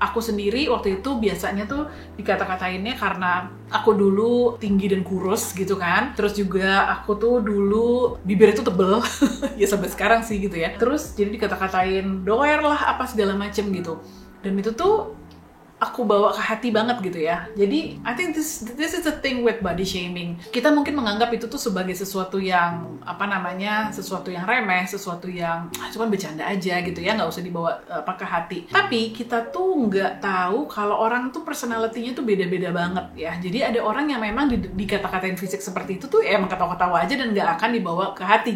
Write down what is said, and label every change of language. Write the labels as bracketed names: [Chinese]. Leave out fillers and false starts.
[Indonesian] Aku sendiri waktu itu biasanya tuh dikata-katainnya karena aku dulu tinggi dan kurus gitu kan. Terus juga aku tuh dulu bibir itu tebel. Ya sampai sekarang sih gitu ya. Terus jadi dikata-katain doer lah apa segala macem gitu. Dan itu tuh aku bawa ke hati banget gitu ya. Jadi [English] I think this is the thing with body shaming. [Indonesian] Kita mungkin menganggap itu tuh sebagai sesuatu yang sesuatu yang remeh, sesuatu yang cuman bercanda aja gitu ya, nggak usah dibawa ke hati. Tapi kita tuh nggak tahu kalau orang tuh personality-nya tuh beda-beda banget ya. Jadi ada orang yang memang dikata-katain fisik seperti itu tuh emang ketawa-ketawa aja dan nggak akan dibawa ke hati.